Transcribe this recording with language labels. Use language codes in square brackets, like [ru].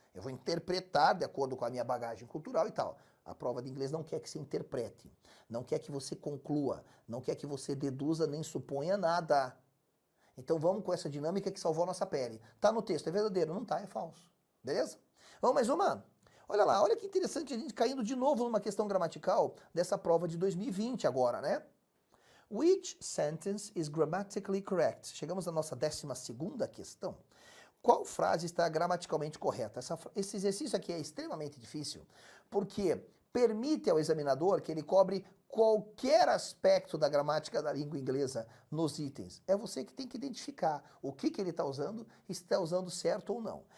[pt] Eu vou interpretar de acordo com a minha bagagem cultural e tal. A prova de inglês não quer que você interprete, não quer que você conclua, não quer que você deduza nem suponha nada. Então vamos com essa dinâmica que salvou a nossa pele. Tá no texto, é verdadeiro? Não tá, é falso. Beleza? Vamos mais uma? Olha lá, olha que interessante a gente caindo de novo numa questão gramatical dessa prova de 2020 agora, né? [en] Which sentence is grammatically correct? [pt] Chegamos à nossa 12ª questão. Qual frase está gramaticalmente correta? Esse exercício aqui é extremamente difícil, porque permite ao examinador que ele cobre qualquer aspecto da gramática da língua inglesa nos itens. É você que tem que identificar o que ele está usando certo ou não.